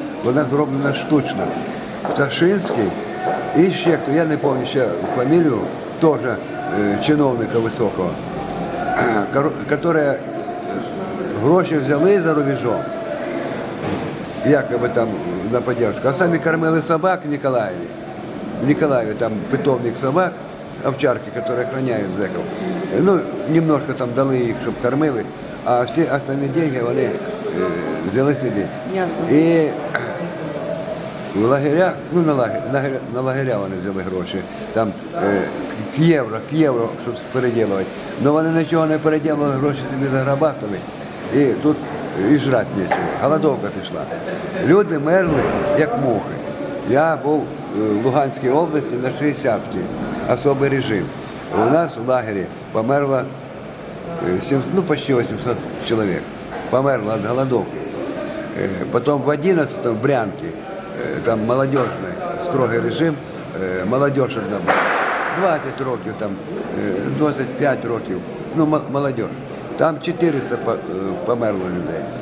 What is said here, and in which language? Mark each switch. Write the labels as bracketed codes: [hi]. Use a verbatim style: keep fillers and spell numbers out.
[uk] Вона зроблена штучно. Пташинський і ще хто, я не пам'ятаю ще фамілію, теж е, чиновника високого, яка гроші взяли за рубежом, [ru] якобы там на поддержку. А сами кормили собак в Николаеве. В Николаеве там питомник собак, овчарки, которые охраняют зэков. Ну, немножко там дали их, чтобы кормили, а все остальные деньги они э, взяли себе. Ясно. [uk] І в лагерях, ну на лагеря, на, лагеря- на лагеря вони взяли гроші, там е, к євро, к євро, щоб переділувати. Але вони нічого не переділили, гроші собі заграбастили. І тут і жрати нічого. Голодовка пішла. Люди мерли, як мухи. Я був е, в Луганській області на шістдесятці, особий режим. У нас в лагері померло э, сем- ну, [ru] почти восемьсот человек. Померло от голодовки. Э, Потом в одиннадцатом в Брянке, э, там молодежный, строгий режим, э, молодежь одна була. [uk] двадцять років, там, э, двадцять п'ять років, ну, м- молодежь. Там чотириста по- э, померло людей.